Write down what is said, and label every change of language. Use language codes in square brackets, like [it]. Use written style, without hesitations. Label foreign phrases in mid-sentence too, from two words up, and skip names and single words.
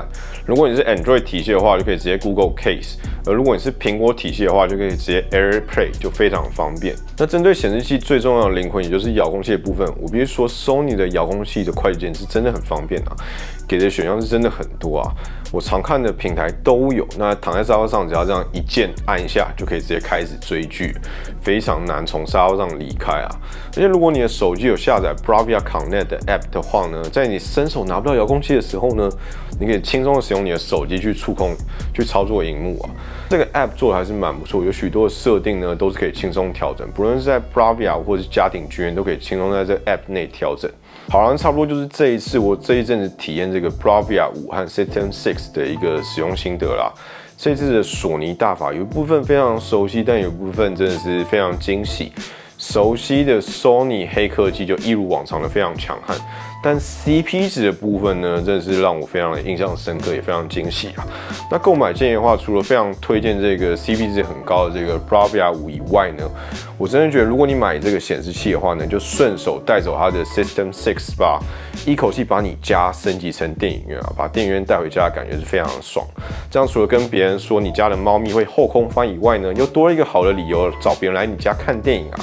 [zh] 如果你是 Android 體系的話，就可以直接 Google Case。而如果你是蘋果體系的話，就可以直接 AirPlay， 就非常方便。那針對顯示器最重要的靈魂，也就是遙控器的部分，我必須說 Sony 的遙控器的快捷鍵是真的很方便啊，給的選項是真的很多啊。我常看的平台都有，那躺在沙發上，只要這樣一鍵按一下，就可以直接開始追劇，非常難從沙發上離開啊。而且如果你的手機有下載 Bravia Connect 的 App 的話呢，在你伸手拿不到遙控器的时候呢，你可以輕鬆的使用你的手機去觸控、去操作螢幕啊。這個 App 做的還是蠻不錯，有許多的設定呢都是可以輕鬆調整，不論是在 Bravia 或是家庭劇院都可以輕鬆在這個 App 內調整。好了，差不多就是這一次我這一陣子體驗這個 Bravia 5 和 System 6的一個使用心得啦。這次的索尼大法有一部分非常熟悉，但有一部分真的是非常驚喜。熟悉的 Sony 黑科技就一如往常的非常強悍，但 CP 值的部分呢，真的是讓我非常的印象深刻，也非常驚喜啊。那購買建議的話，除了非常推薦這個 CP 值很高的這個 Bravia 5 以外呢，我真的覺得如果你買這個顯示器的話呢，就順手帶走它的 System 6吧，一口氣把你家升級成電影院啊，把電影院帶回家的感覺是非常的爽。這樣除了跟別人說你家的貓咪會後空翻以外呢，又多了一個好的理由找別人來你家看電影啊。